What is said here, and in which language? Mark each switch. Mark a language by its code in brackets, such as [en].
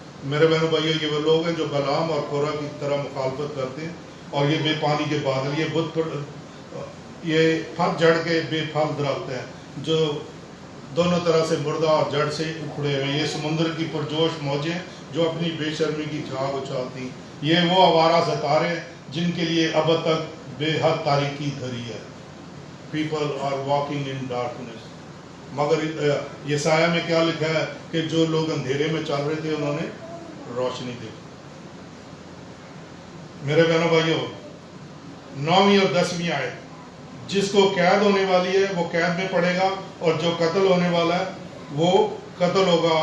[ur] میرے بہنوں بھائیو, یہ وہ لوگ ہیں جو بلعام اور کورہ کی طرح مخالفت کرتے ہیں, اور یہ بے پانی کے بادل, یہ پھل جڑ کے بے پھل درخت ہیں جو دونوں طرح سے مردہ اور جڑ سے اکھڑے ہوئے. یہ سمندر کی پرجوش موجیں جو اپنی بے شرمی کی جھاگ اچھالتی. یہ وہ آوارہ ستارے جن کے لیے اب تک بے حد تاریکی دھری ہے. [en] People are walking in darkness. [ur] مگر یسایہ میں کیا لکھا ہے کہ جو لوگ اندھیرے میں چل رہے تھے انہوں نے روشنی دیکھی. میرے بہنوں بھائیوں, 9ویں اور 10ویں آیت, جس کو قید ہونے والی ہے وہ قید میں پڑے گا, اور جو قتل ہونے والا ہے وہ قتل ہوگا.